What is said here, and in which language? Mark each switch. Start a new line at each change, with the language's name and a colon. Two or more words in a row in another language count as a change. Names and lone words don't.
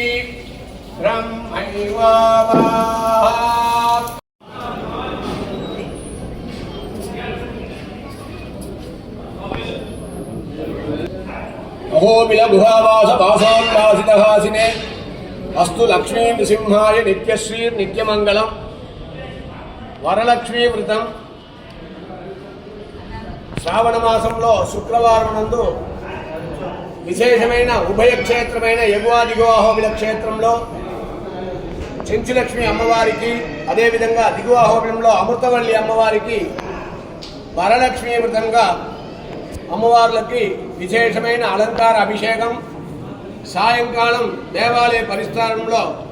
Sanskrit: ब्रह्मैवावात् अहोबिलगुहावासवासोल्लासितहासिने अस्तु लक्ष्मी नृसिंहाय नित्यश्री नित्यमंगलम वरलक्ष्मी व्रतं
Telugu: శ్రావణ మాసంలో శుక్రవారం నందు విశేషమైన ఉభయ క్షేత్రమైన ఎగువ దిగువ అహోబిల క్షేత్రంలో చెంచులక్ష్మి అమ్మవారికి అదేవిధంగా దిగువ అహోబిలంలో అమృతవల్లి అమ్మవారికి వరలక్ష్మీ వ్రతంగా అమ్మవార్లకి విశేషమైన అలంకార అభిషేకం సాయంకాలం దేవాలయ పరిష్కారంలో